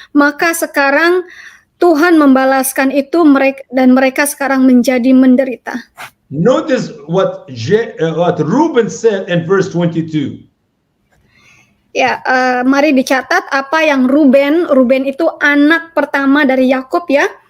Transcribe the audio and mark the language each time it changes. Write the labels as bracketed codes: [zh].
[id] Maka sekarang Tuhan membalaskan itu dan mereka sekarang menjadi menderita. [en] Notice what Reuben said in verse 22. [id] Ya, mari dicatat apa yang Ruben itu anak pertama dari Yakub ya.